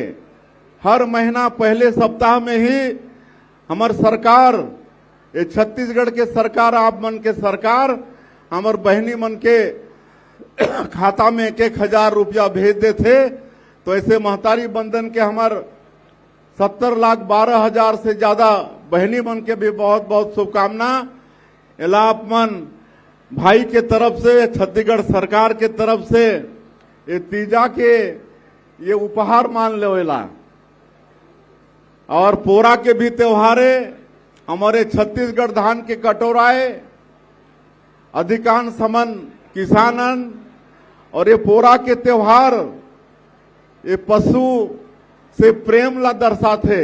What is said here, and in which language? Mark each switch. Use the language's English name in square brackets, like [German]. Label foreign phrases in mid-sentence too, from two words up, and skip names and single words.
[Chhattisgarhi] हर महीना पहले सप्ताह में ही हमार सरकार, ये छत्तीसगढ़ के सरकार, आप मन के सरकार हमार बहनी मन के खाता में 1,000 रुपया भेज देते। तो ऐसे महतारी बंधन के हमार 70,12,000 से ज्यादा बहनी मन के भी बहुत बहुत शुभकामना। एला आप मन भाई के तरफ से, छत्तीसगढ़ सरकार के तरफ से ये तीजा के ये उपहार मान लेला। और पोरा के भी त्योहार है, हमारे छत्तीसगढ़ धान के कटोराए अधिकांश समन किसानन, और ये पोरा के त्योहार ये पशु से प्रेम ला दर्शाते।